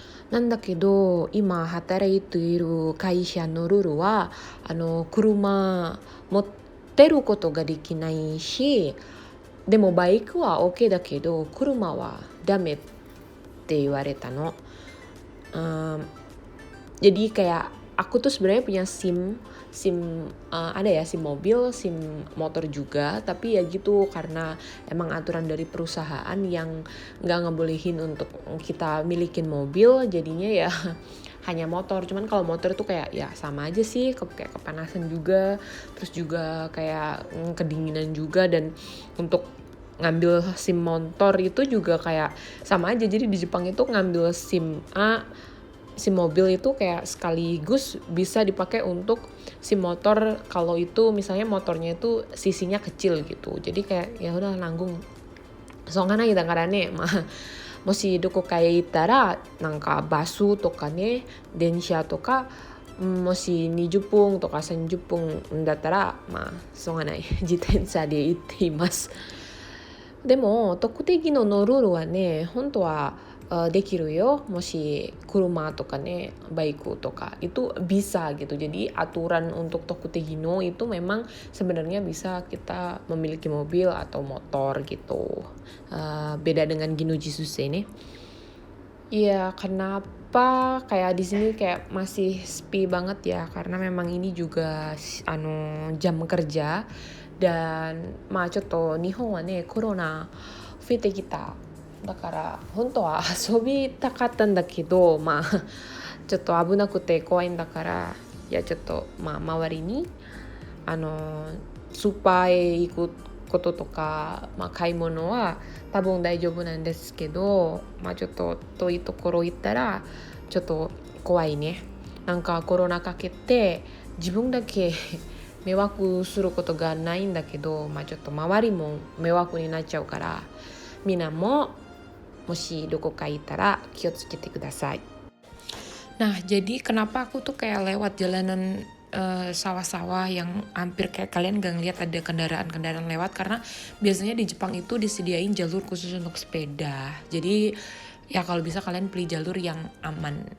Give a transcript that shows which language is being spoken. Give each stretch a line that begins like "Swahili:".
Japanese: なんだけど今働いている会社のルールは車持ってることができないし、でもバイクは OK だけど車はダメって言われたの。
Indonesian: Jadi kayak aku tuh sebenarnya punya SIM ada ya, SIM mobil, SIM motor juga, tapi ya gitu karena emang aturan dari perusahaan yang nggak ngebolehin untuk kita milikin mobil, jadinya ya hanya motor. Cuman kalau motor tuh kayak ya sama aja sih, kayak kepanasan juga, terus juga kayak kedinginan juga, dan untuk ngambil SIM motor itu juga kayak sama aja. Jadi di Jepang itu ngambil SIM mobil itu kayak sekaligus bisa dipakai untuk SIM motor kalau itu misalnya motornya itu sisinya kecil gitu. Jadi kayak ya udah nanggung. Soalnya
Japanese: daからね、もしどこかへ行ったらなんかバスとかね、電車とかもし20分とか30分だったらしょうがない、自転車で行っています。でも特定技能のルールはね、本当はできるよ。もし車とかね、バイクとか
Indonesian: itu bisa gitu. Jadi aturan untuk Tokute Gino itu memang sebenarnya bisa kita memiliki mobil atau motor gitu. Beda dengan Gino Jisuse nih. Iya, kenapa kayak di sini kayak masih sepi banget ya? Karena memang ini juga jam kerja, dan
Japanese: ちょっと日本はねコロナ増えてきた。だから本当は遊びたかったんだけど、ちょっと危なくて怖いんだから、いやちょっと周りにスーパーへ行くこととか、買い物は多分大丈夫なんですけど、ちょっと遠いところ行ったらちょっと怖いね。なんかコロナかけて自分だけ迷惑することがないんだけど、ちょっと周りも迷惑になっちゃうから、みんなももしどこか行ったら気をつけてください。
Indonesian: Nah, jadi kenapa aku tuh kayak lewat jalanan sawah-sawah yang hampir kayak kalian gak ngeliat ada kendaraan-kendaraan lewat, karena biasanya di Jepang itu disediain jalur khusus untuk sepeda. Jadi ya kalau bisa kalian pilih jalur yang aman.